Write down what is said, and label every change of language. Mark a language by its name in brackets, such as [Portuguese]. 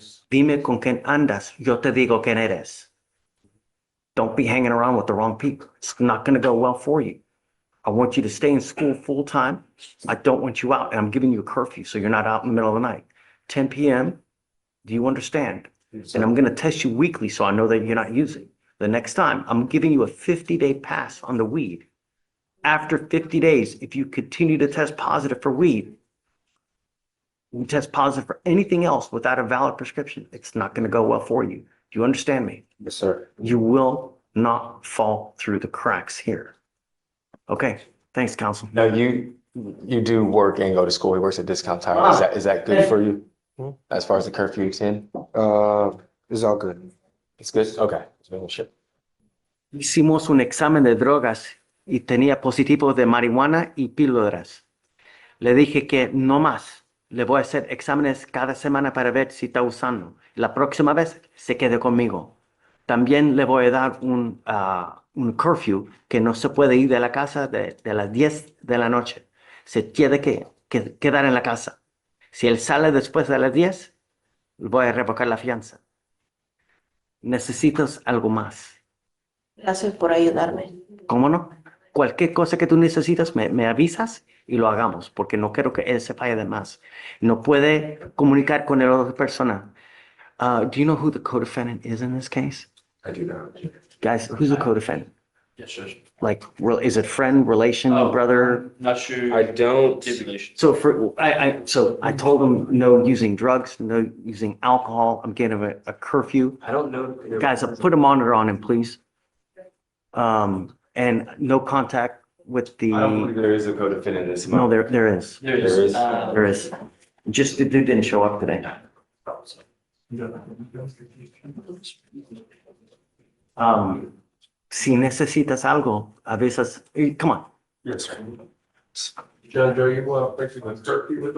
[Spanish] Dime con quién andas, yo te digo quién eres. [English] Don't be hanging around with the wrong people. It's not gonna go well for you. I want you to stay in school full time. I don't want you out, and I'm giving you a curfew, so you're not out in the middle of the night. 10 p.m. Do you understand? And I'm gonna test you weekly, so I know that you're not using. The next time, I'm giving you a 50-day pass on the weed. After 50 days, if you continue to test positive for weed, you test positive for anything else without a valid prescription, it's not going to go well for you. Do you understand me? Yes, sir. You will not fall through the cracks here. Okay, thanks, counsel. No, you do work and go to school. He works at Discount Tire. Is that good for you? As far as the curfew 10? It's all good. It's good? Okay. Just making sure. [Spanish] Hicimos un examen de drogas y tenía positivo de marihuana y píldoras. Le dije que no más. Le voy a hacer exámenes cada semana para ver si está usando. La próxima vez se quede conmigo. También le voy a dar un curfew que no se puede ir de la casa de las 10 de la noche. Se tiene que quedar en la casa. Si él sale después de las 10, voy a revocar la fianza. Necesitas algo más. Gracias por ayudarme. ¿Cómo no? Cualquier cosa que tú necesitas, me avisas y lo hagamos, porque no quiero que él se falle de más. No puede comunicar con la otra persona. [English] Do you know who the co-defendant is in this case? I do not. Guys, who's the co-defendant? Yes, sir. Like, is it friend, relation, Oh. brother? Not sure. I don't. Stipulation. So I told him no using drugs, no using alcohol. I'm getting a curfew. I don't know. Guys, put a monitor on him, please. And no contact with I don't believe the, there is a co-defendant in this. no, there is. There There is. is. There is. Just the dude didn't show up today. [Spanish] Si necesitas algo, avisas. [English] Come on. Yes, sir. Judge, are you fixing a turkey with?